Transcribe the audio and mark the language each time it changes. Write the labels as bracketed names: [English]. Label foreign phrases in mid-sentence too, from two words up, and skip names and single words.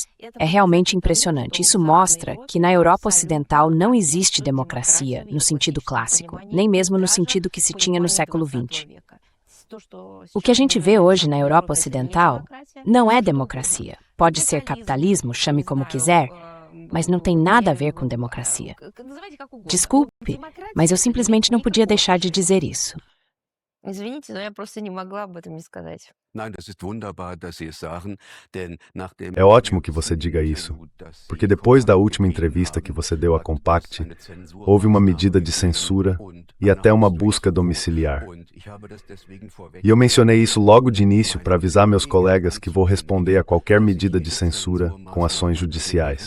[Portuguese] É realmente impressionante. Isso mostra que na Europa Ocidental não existe democracia, no sentido clássico, nem mesmo no sentido que se tinha no século XX. O que a gente vê hoje na Europa Ocidental não é democracia. Pode ser capitalismo, chame como quiser, mas não tem nada a ver com democracia. Desculpe, mas eu simplesmente não podia deixar de dizer isso. [Russian] Извините, но я просто не могла об этом не сказать. [German] Nein, das ist wunderbar, dass Sie es sagen, denn nach dem [Portuguese] É ótimo que você diga isso, porque depois da última entrevista que você deu à Compact, houve uma medida de censura e até uma busca domiciliar. E eu mencionei isso logo de início para avisar meus colegas que vou responder a qualquer medida de censura com ações judiciais.